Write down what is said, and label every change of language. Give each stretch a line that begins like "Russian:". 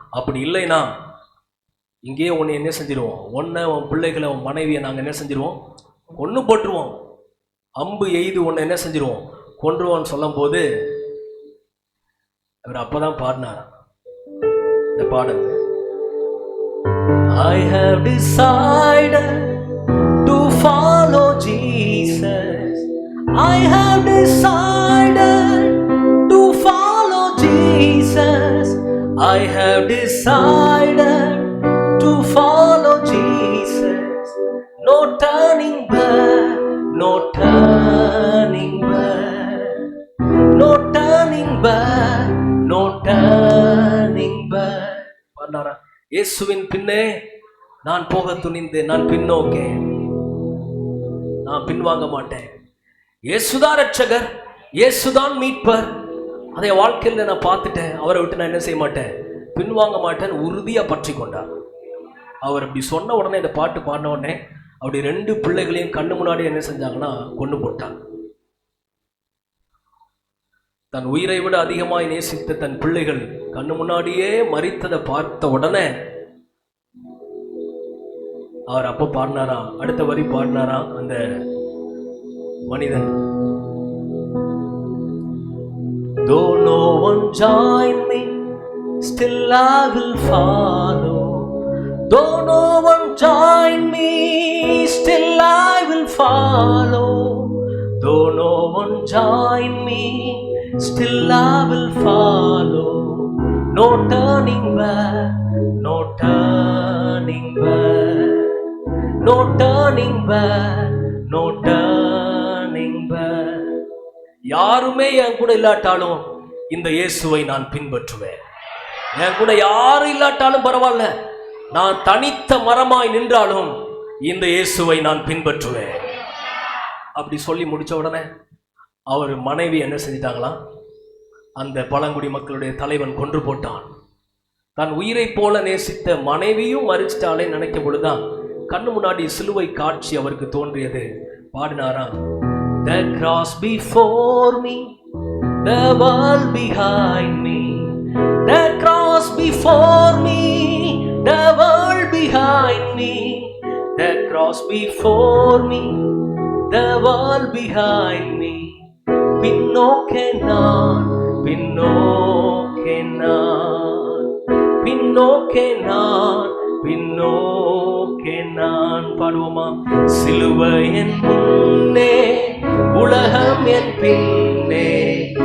Tamil: அப்படி இல்லைன்னா இங்கேயே உன்னை என்ன செஞ்சிருவோம், உன்னை, உன் பிள்ளைகளை, உன் மனைவியை நாங்கள் என்ன செஞ்சிருவோம், கொன்று போட்டுருவோம், அம்பு எய்து உன்னை என்ன செஞ்சிருவோம், கொன்றுவோன்னு சொல்லும் போது அவர் அப்பதான் பாடினார் இந்த பாடல்.
English: I have decided to follow Jesus. I have decided to follow Jesus. I have decided to follow Jesus. No turning back, no turning back, no turning back, no turning back.
Tamil: பாடுறாரா? இயேசுவின் பின்னே நான் போக துணிந்தேன், நான் பின்னோக்கே, நான் பின்வாங்க மாட்டேன். இயேசுதான் ரட்சகர், இயேசுதான் மீட்பர். அதை வாழ்க்கையில் நான் பார்த்துட்டேன், அவரை விட்டு நான் என்ன செய்ய மாட்டேன், பின்வாங்க மாட்டேன், உறுதியா பற்றி கொண்டார். அவர் அப்படி சொன்ன உடனே, இந்த பாட்டு பாடின உடனே அப்படி 2 பிள்ளைகளையும் கண்ணு முன்னாடி என்ன செஞ்சாங்கன்னா கொண்டு போட்டாங்க. தன் உயிரை விட அதிகமாய் நேசித்த தன் பிள்ளைகள் கண்ணு முன்னாடியே மரித்ததை பார்த்த உடனே அவர் அப்ப பாடினாராம், அடுத்த வரி பாடினாராம் அந்த மனிதன்.
English: Though no one join me, still I will follow. Though no one join me, still I will follow. Though no one join me, still I will follow. No turning back, no turning back, no turning back, no turning back.
Tamil: யாருமே என் கூட இல்லாட்டாலும் இந்த இயேசுவை நான் பின்பற்றுவேன். என் கூட யாரும் இல்லாட்டாலும் பரவாயில்ல, நான் தனித்த மரமாய் நின்றாலும் இந்த இயேசுவை நான் பின்பற்றுவேன். அப்படி சொல்லி முடிச்ச உடனே அவர் மனைவி என்ன செஞ்சிட்டாங்களாம், அந்த பழங்குடி மக்களுடைய தலைவன் கொன்று போட்டான். தன் உயிரை போல நேசித்த மனைவியும் மறிச்சிட்டாலே நினைக்கும் பொழுதுதான் கண்ணு முன்னாடி சிலுவை காட்சி அவருக்கு தோன்றியது. பாடினாராம்,
English: The cross before me, the world behind me. The cross before me, the world behind me. The cross before me, the world behind me.
Tamil: பின்னோக்கே நான், பின்னோக்கே நான், பின்னோக்கே நான், பின்னோக்கே நான். பாடுவோமா? சிலுவை என் முன்னே, உலகம் என் பின்னே.